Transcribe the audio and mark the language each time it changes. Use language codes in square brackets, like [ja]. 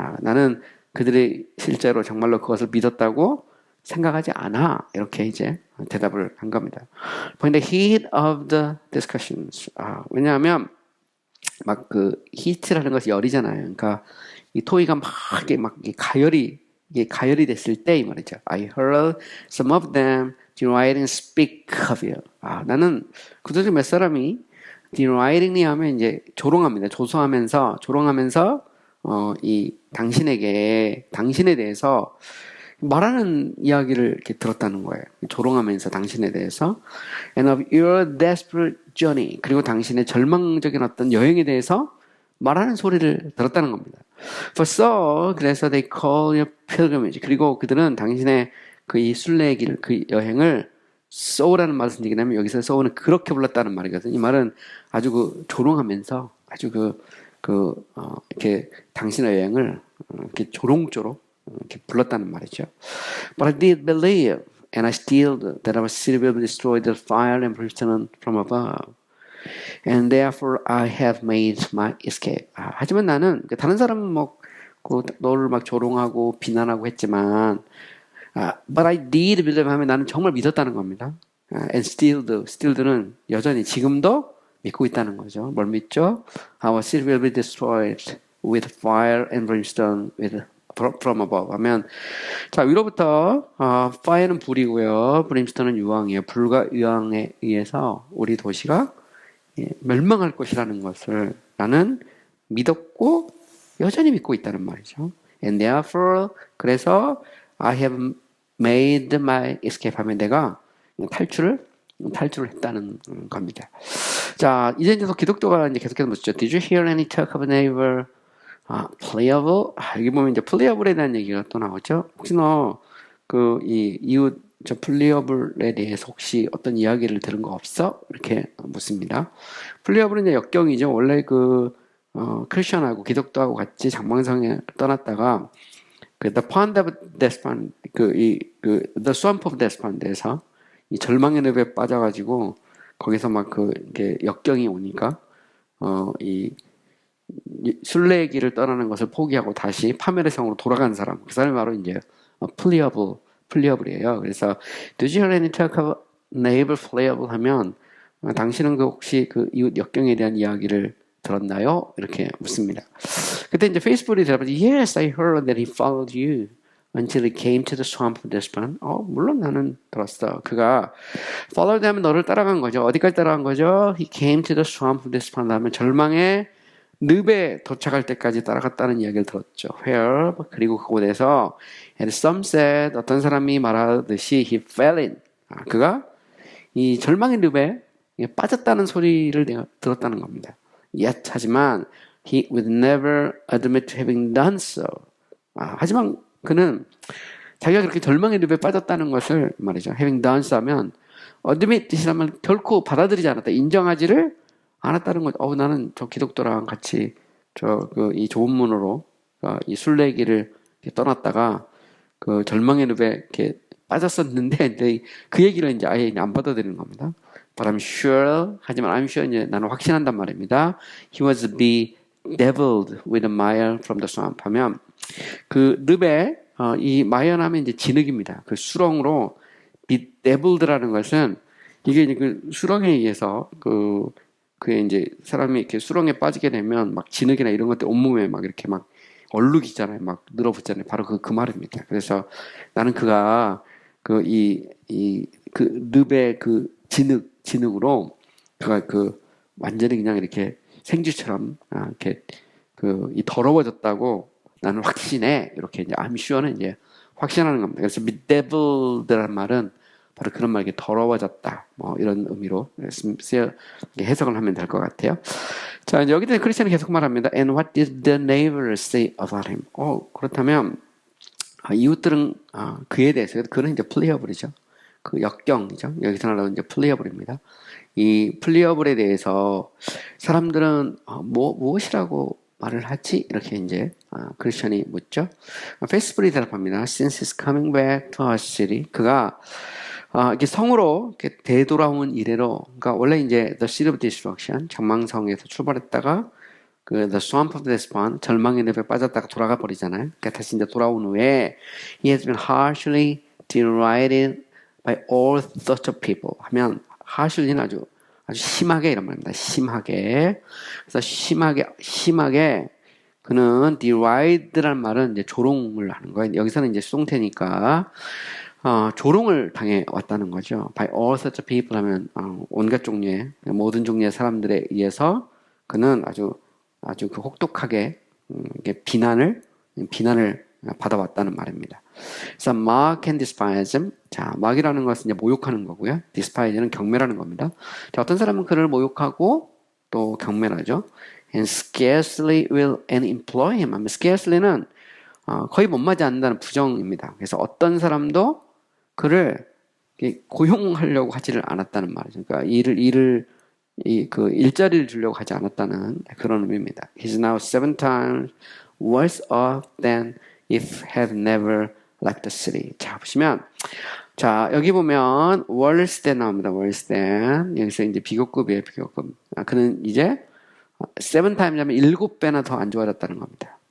[ko] 나는 그들이 실제로 정말로 그것을 믿었다고 생각하지 않아. 이렇게 이제 대답을 한 겁니다. [en] In the heat of the discussions. [ko] 왜냐하면 막 그 heat라는 것이 열이잖아요. 그러니까 이 토의가 막 가열이 됐을 때 이 말이죠. [en] I heard some of them deriding speak of you. [ko] 나는 그들 중 몇 사람이 deriding이 하면 이제 조롱합니다. 조롱하면서 이 당신에 대해서 말하는 이야기를 이렇게 들었다는 거예요. 조롱하면서 당신에 대해서 [en] and of your desperate journey [ko] 그리고 당신의 절망적인 어떤 여행에 대해서 말하는 소리를 들었다는 겁니다. [en] For so [ko] 그래서 [en] they call your pilgrimage [ko] 그리고 그들은 당신의 그 이 순례의 길, 그 여행을 so라는 말을 쓴 얘기냐면 여기서 so는 그렇게 불렀다는 말이거든요. 이 말은 아주 조롱하면서 아주 이렇게 당신의 여행을 이렇게 조롱조롱 이렇게 불렀다는 말이죠. [en] But I did believe, and I still do, that our city will be destroyed by fire and brimstone from above. And therefore I have made my escape. [ko] 하지만 나는 다른 사람은 너를 막 조롱하고 비난하고 했지만, [en] but I did believe [ko] 하면 나는 정말 믿었다는 겁니다. [en] And still do [ko] 는 여전히 지금도 믿고 있다는 거죠. 뭘 믿죠? [en] Our city will be destroyed with fire and brimstone from above [ko] 하면 자 위로부터 [en] fire는 [ko] 불이고요. brimstone은 유황이에요. 불과 유황에 의해서 우리 도시가 멸망할 것이라는 것을 나는 믿었고 여전히 믿고 있다는 말이죠. [en] And therefore [ko] 그래서 [en] I have made my escape [ko] 하면 내가 탈출을 했다는 겁니다. 자 이제 기독교가 이제 계속해서 묻죠. [en] Did you hear any talk of a neighbor? playable? [ko] 여기 보면 이제 playable에 대한 얘기가 또 나오죠. 혹시 이 이웃 playable에 대해서 혹시 어떤 이야기를 들은 거 없어? 이렇게 묻습니다. playable은 이제 역경이죠. 원래 크리스천하고 기독교하고 같이 장망성에 떠났다가 The Pond of Despond, The Swamp of Despond에서 이 절망의 늪에 빠져가지고 거기서 이게 역경이 오니까 이 순례의 길을 떠나는 것을 포기하고 다시 파멸의 성으로 돌아간 사람. 그 사람이 바로 이제 플리어블이에요. 그래서 [en] Did you hear any talk of neighbor playable [ko] 하면 당신은 혹시 이웃 역경에 대한 이야기를 들었나요? 이렇게 묻습니다. 그때 이제 페이스북이 대답하지 [en] Yes, I heard that he followed you until he came to the swamp of Despond. [ko] 물론 나는 들었어. 그가 followed 하면 너를 따라간 거죠. 어디까지 따라간 거죠? [en] He came to the swamp of Despond [ko] 하면 절망의 늪에 도착할 때까지 따라갔다는 이야기를 들었죠. [en] Where [ko] 그리고 그곳에서 [en] and some said [ko] 어떤 사람이 말하듯이 [en] he fell in. [ko] 그가 이 절망의 늪에 빠졌다는 소리를 내가 들었다는 겁니다. [en] Yet, [ko] 하지만 [en] he would never admit to having done so. [ko] 하지만 그는 자기가 그렇게 절망의 늪에 빠졌다는 것을 말이죠. [en] having done so [ko] 하면 admit이라면 결코 받아들이지 않았다. 인정하지를 않았다는 거죠. 나는 저 기독도랑 같이 이 좋은 문으로 이 순례길을 떠났다가 그 절망의 늪에 이렇게 빠졌었는데 그 얘기를 이제 아예 안 받아들이는 겁니다. [en] But I'm sure, [ko] 하지만 [en] I'm sure [ko] 이제 나는 확신한단 말입니다. [en] He was bedeviled with a mire from the swamp [ko] 하면 그 늪에 이 마연하면 이제 진흙입니다. 그 수렁으로 bedeviled라는 것은 이게 이제 그 수렁에 의해서 그게 이제 사람이 이렇게 수렁에 빠지게 되면 막 진흙이나 이런 것들 온몸에 막 이렇게 막 얼룩이잖아요. 막 늘어붙잖아요. 바로 그 말입니다. 그래서 나는 그가 그 늪의 그 진흙으로 그가 완전히 그냥 이렇게 생쥐처럼 이렇게 이 더러워졌다고 나는 확신해. 이렇게 이제 I'm sure는 이제 확신하는 겁니다. 그래서 bedeviled라는 말은 바로 그런 말, 이게 더러워졌다. 이런 의미로 해석을 하면 될 것 같아요. 자, 이제 여기서 크리스천이 계속 말합니다. [en] And what did the neighbors say about him? [ko] 그렇다면, 이웃들은, 그에 대해서, 그는 이제 플리어블이죠. 그 역경이죠. 여기서 나오는 이제 플리어블입니다. 이 플리어블에 대해서 사람들은, 무엇이라고 말을 하지? 이렇게 이제, 크리스천이 묻죠. 페이스북이 대답합니다. [en] Since he's coming back to our city. [ko] 그가, 이게 성으로 이렇게 되돌아온 이래로, 그러니까 원래 이제 The City of Destruction, 장망성에서 출발했다가 The Swamp of Despond, 절망의 늪에 빠졌다가 돌아가 버리잖아요. 그러니까 다시 이제 돌아온 후에 [en] He has been harshly derided by all sorts of people. [ko] 하면 harshly는 아주 심하게 이런 말입니다. 심하게. 그래서 심하게 그는 derided라는 말은 이제 조롱을 하는 거예요. 여기서는 이제 수동태니까. 조롱을 당해 왔다는 거죠. [en] By all sorts of people [ko] 하면 온갖 종류의 모든 종류의 사람들에 의해서 그는 아주 그 혹독하게 비난을 받아왔다는 말입니다. 그래서 [en] mock and despise him. [ko] 자, mock이라는 것은 이제 모욕하는 거고요. despise는 경멸하는 겁니다. 자, 어떤 사람은 그를 모욕하고 또 경멸하죠. [en] And scarcely will any employ him. [ko] scarcely는 거의 못 맞지 않는다는 부정입니다. 그래서 어떤 사람도 그를 고용하려고 하지를 않았다는 말이죠. 그러니까 일자리를 주려고 하지 않았다는 그런 의미입니다. [en] He's now 7 times worse off than if had never left the city. [ko] 자, 보시면, 자, 여기 보면 worse than 나옵니다. worse than. 여기서 이제 비교급이에요, 비교급. 그는 이제 7 times 하면 7배나 더 안 좋아졌다는 겁니다.